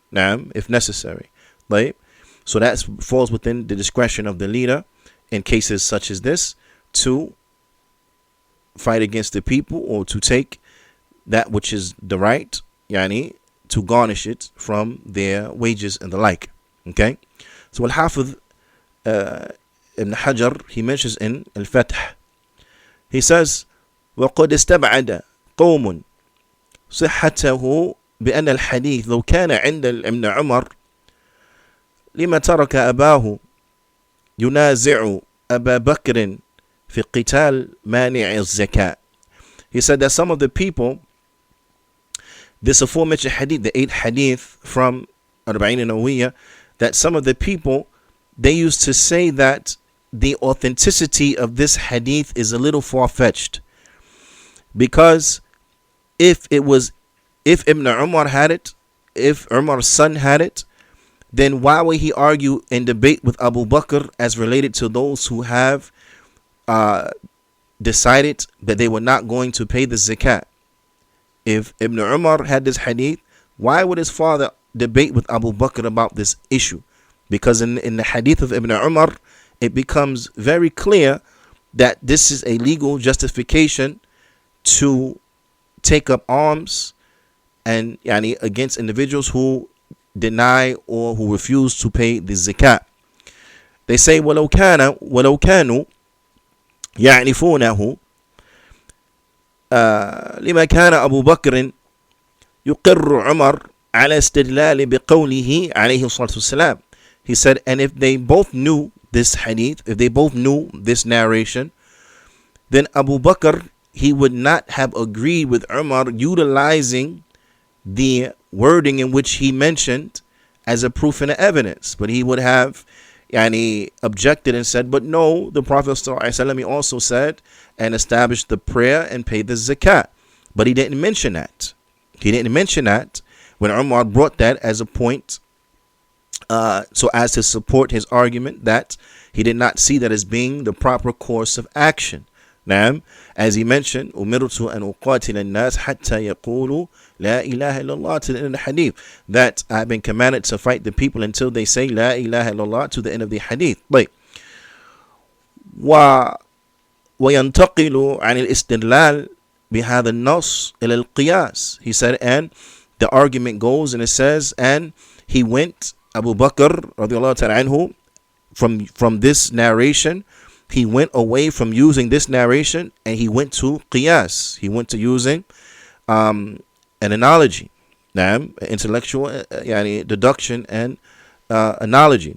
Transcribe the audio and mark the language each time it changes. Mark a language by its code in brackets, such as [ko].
[en] If necessary. Right? So that falls within the discretion of the leader in cases such as this, to fight against the people or to take that which is the right, to garnish it from their wages and the like. Okay? So Al-Hafidh Ibn Hajar, he mentions in Al-Fath, he says, [ar] وَقَدْ اسْتَبْعَدَ قَوْمٌ صِحَّتَهُ بأن الحديث لو كان عند ابن عمر لما ترك أباه ينازع أبا بكر في قتال مانع الزكاة. [en] He said that some of the people, this aforementioned hadith, the 8 hadith from Arba'in Nawawiyya, that some of the people, they used to say that the authenticity of this hadith is a little far-fetched, because if Ibn Umar had it, if Umar's son had it, then why would he argue and debate with Abu Bakr as related to those who have decided that they were not going to pay the zakat? If Ibn Umar had this hadith, why would his father debate with Abu Bakr about this issue? Because in the hadith of Ibn Umar, it becomes very clear that this is a legal justification to take up arms and against individuals who deny or who refuse to pay the zakat. They say [ar] ولو كانوا يعرفونه لما كان أبو بكر يقر عمر على استدلال بقوله عليه الصلاة والسلام. [en] He said, and if they both knew this hadith, if they both knew this narration, then Abu Bakr, he would not have agreed with Umar utilizing the wording in which he mentioned as a proof and evidence, but he would have objected and said, but no, the Prophet ﷺ, he also said and established the prayer and paid the zakat. But he didn't mention that. He didn't mention that when Umar brought that as a point, so as to support his argument that he did not see that as being the proper course of action. Now, as he mentioned, [ar] umirtu an uqatil an-nas hatta yaqulu la ilaha illallah, [en] to the end of the hadith, that I've been commanded to fight the people until they say [ar] la ilaha illallah, [en] to the end of the hadith. Like, [ar] وينتقل عن الاستدلال بهذا النص إلى القياس. [en] He said, and the argument goes and it says, and he went, Abu Bakr radiallahu ta'ala anhu, from this narration, he went away from using this narration and he went to qiyas. He went to using an analogy, intellectual deduction and analogy.